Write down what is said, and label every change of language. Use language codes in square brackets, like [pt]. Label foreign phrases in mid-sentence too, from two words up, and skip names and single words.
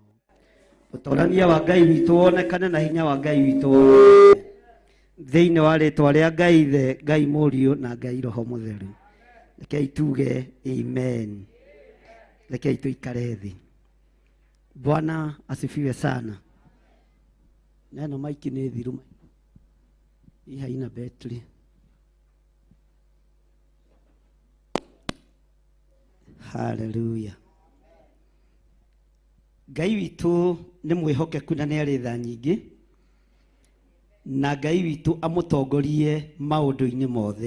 [ki] Ũtonania wa Ngai witũ wonekane na hinya wa Ngai witũ thĩinĩ wa rĩĩtwa rĩa Ngai Ithe, Ngai Mũriũ na Ngai Roho Mũtheru. Rekei tuge amen. Rekei tuikare thĩ. [sw] Bwana asifiwe sana. Neno [ki] maiki nĩ thiru. [sw] Hii haina betri. Hallelujah. [ki] Ngai witũ nĩ mwĩhokeku na nĩ arĩ tha nyingĩ, na Ngai witũ amũtongorie maũndũ-inĩ mothe.